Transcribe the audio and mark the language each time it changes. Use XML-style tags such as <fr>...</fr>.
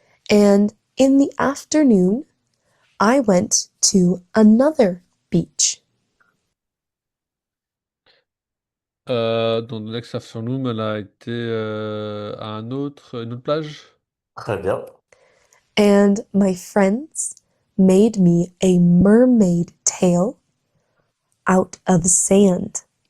<en>And in the afternoon, I went to another beach.</en> <fr>Dans l'ex-afternoon, elle a été à une autre plage. Très bien.</fr> <en>And my friends made me a mermaid tail out of sand.</en>